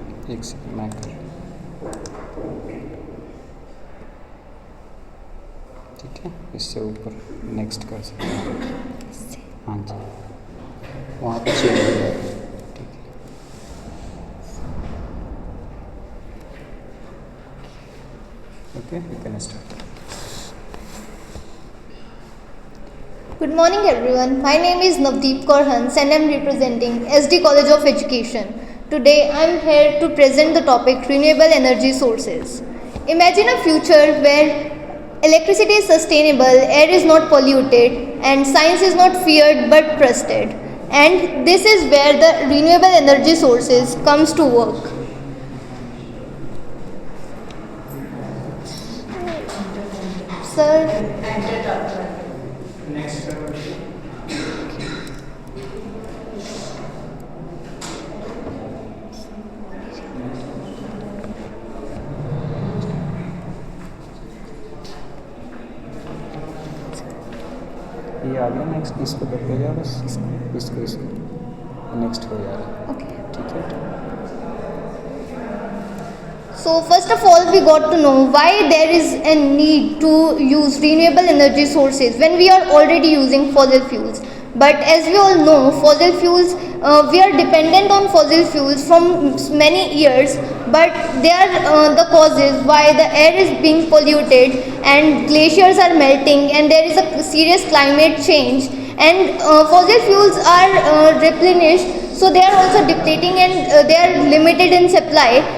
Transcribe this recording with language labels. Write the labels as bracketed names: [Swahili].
[Hindi] एक सेकंड मैं कर, ठीक है, इससे ऊपर नेक्स्ट कर सकते हैं। हाँ जी, वहाँ पे चेंज हो जाएगा। ठीक है, okay, [English] You can start. Good morning everyone. My name is Navdeep Kaur Hans and I am representing SD College of Education. Today I am here to present the topic renewable energy sources. Imagine a future where electricity is sustainable, air is not polluted and science is not feared but trusted. And this is where the renewable energy sources comes to work. Sir, [Hindi] ये आ गया next, इसको दबे जा बस, इसको next हो जाएगा। [English] okay. [Hindi] ठीक है, [English] So first of all we got to know why there is a need to use renewable energy sources when we are already using fossil fuels. But as we all know, fossil fuels, we are dependent on fossil fuels from many years, but they are the causes why the air is being polluted and glaciers are melting and there is a serious climate change, and fossil fuels are replenished, so they are also depleting and they are limited in supply,